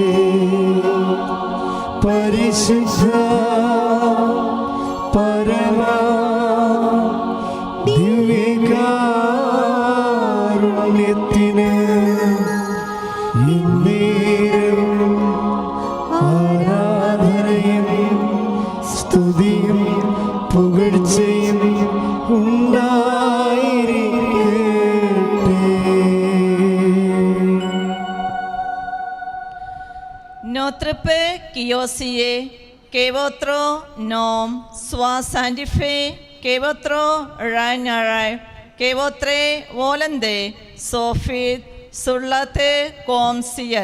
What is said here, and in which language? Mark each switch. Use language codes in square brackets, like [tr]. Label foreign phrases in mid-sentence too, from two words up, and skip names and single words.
[ml] പരിശുദ്ധ പരമ ദിവ്യകാരുണ്യത്തിന് ഇന്നേരവും ആരാധനയും സ്തുതിയും പുകഴ്ചയും ഉണ്ടായിരിക്കട്ടെ. [fr] Notre Père qui aussi est, que votre nom soit sanctifié, que votre règne arrive, que votre volonté soit faite sur la terre comme ciel.